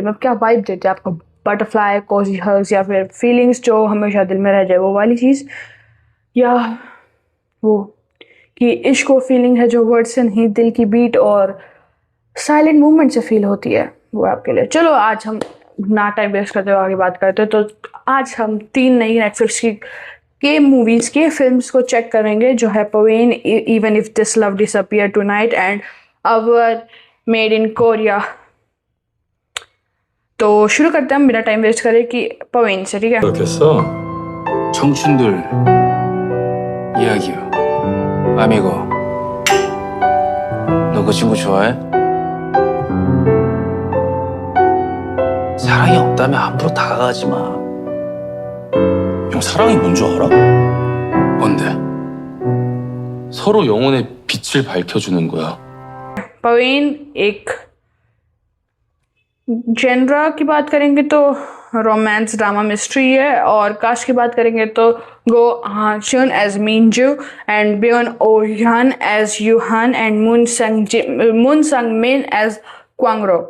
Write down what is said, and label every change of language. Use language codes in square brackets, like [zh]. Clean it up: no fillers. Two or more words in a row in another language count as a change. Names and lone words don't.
[hi] मतलब क्या वाइब देते हैं आपको? बटरफ्लाई, [en] cozy hugs, [hi] या फिर फीलिंग्स जो हमेशा दिल में रह जाए वो वाली चीज़, या वो कि इश्क वो फीलिंग है जो वर्ड से नहीं दिल की बीट और [en] silent movement [hi] से फील होती है, वो आपके लिए। चलो आज हम ना [en] time waste [hi] करते हुए आगे बात करते हैं। तो आज हम 3 नई नेटफ्लिक्स के मूवीज़ के फिल्म्स को चेक करेंगे, जो है पवेन, इवन इफ दिस लव डिसअपियर टुनाइट एंड अवर मेड इन कोरिया। तो शुरू करते हैं हम बिना [en] time waste [hi] करे कि पवेन से, ठीक है। [ko] 그렇겠어? 청춘들 이야기요. 아미고, 너 그 친구 좋아해? 사랑이 없다면 함부로 다가가지 마. 형, 사랑이 뭔 줄 알아? 뭔데? 서로 영혼의 빛을 밝혀주는 거야. [hi] पवेन एक जेनरा की बात करेंगे तो [en] romance drama mystery [hi] है, और कास्ट की बात करेंगे तो गो हाचुन एज मिनजू एंड ब्योन ओ ह्यान एज यूहान एंड मून संग मिन एज क्वांगरोक।